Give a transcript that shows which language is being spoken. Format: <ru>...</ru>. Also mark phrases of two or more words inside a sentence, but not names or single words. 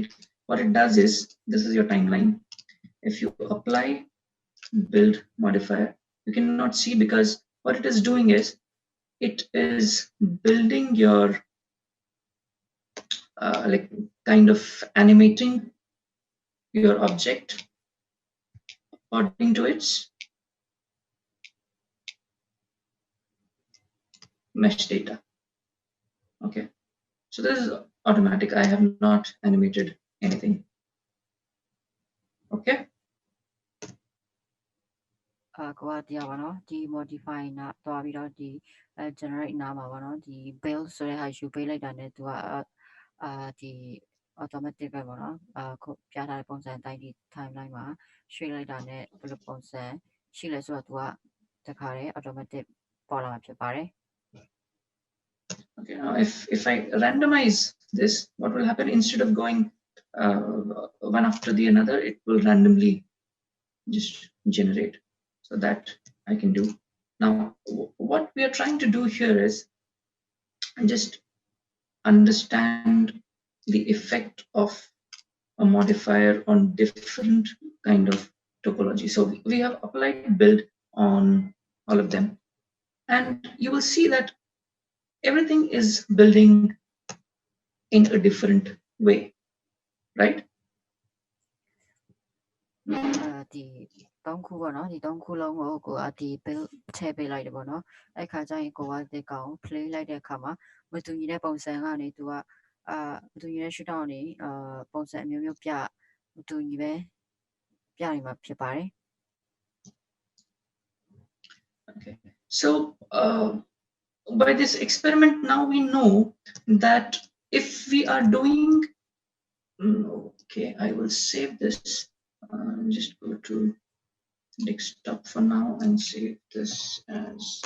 <en>What it does is, this is your timeline. If you apply build modifier, you cannot see because what it is doing is it is building your like kind of animating your object according to its mesh data. Okay, so this is automatic. I have not animated anything. Okay,</en> <my>ကိုကတရားပါနော်ဒီ modify နာသွားပြီးတော့ဒီ generate နာမှာပါနော်ဒီ build ဆိုတဲ့ဟာယူပေးလိုက်တာနဲ့သူကဒီ automatic ပဲပေါ့နော်ခုပြထားတဲ့ပုံစံအတိုင်းဒီ timeline မှာရွှေ့လိုက်တာနဲ့ဘယ်လိုပုံစံရှိလဲဆိုတော့သူကတခါတည်း automatic ပေါ်လာမှာဖြစ်ပါတယ်</my> <en>Okay, now if I randomize this, what will happen, instead of going one after the another, it will randomly just generate. So that I can do. Now, what we are trying to do here is just understand the effect of a modifier on different kind of topology. So we have applied build on all of them, and you will see that everything is building in a different way, right?</en> <my>ဒီ3ခုပေါ့နော်ဒီ3ခုလုံးကိုကိုကဒီ build ထည့်ပေးလိုက်တယ်ပေါ့နော်အဲ့ခါကျရင်ကိုကဒီကောင် play လိုက်တဲ့အခါမှာမတူညီတဲ့ပုံစံကနေသူကမတူညီတဲ့</my> <en>shoot down</en> <my>နေပုံစံအမျိုးမျိုးပြမတူညီပဲပြနေမှာဖြစ်ပါတယ်</my> <en>Okay, so by this experiment now we know that if we are doing okay, I will save this. Just go to desktop for now and save this as</en>